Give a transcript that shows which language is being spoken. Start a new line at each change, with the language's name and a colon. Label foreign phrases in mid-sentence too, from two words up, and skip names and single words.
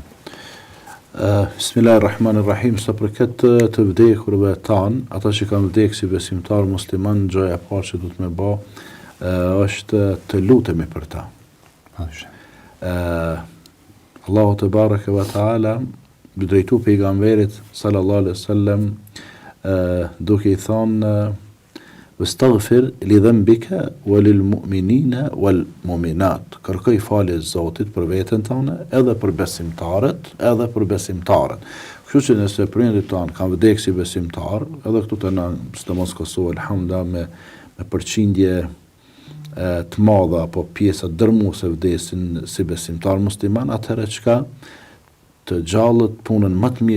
Arabic: بسم الله الرحمن الرحيم,
Albanian: sa përket të vdekurve tanë, ata që kanë vdekur si besimtar musliman, gjoja e parë që duhet me bë është të lutemi për ta. Allahu
Arabic: تبارك وتعالى
Albanian: drejtu pejgamberit
Arabic: صلى الله عليه وسلم
Albanian: duke i thonë
Arabic: واستغفر لذنبك وللمؤمنين والمؤمنات.
Albanian: Kërkoj falje Zotit për veten tënde, edhe për besimtarët, edhe për besimtarët. Kështu që nëse prindërit tanë kanë vdekur si besimtar, edhe këtu të na sidomos Kosovë alhamdulillah me përqindje të madhe apo pjesa dërmuese vdesin si besimtar musliman, atëherë çka të gjallët punën më të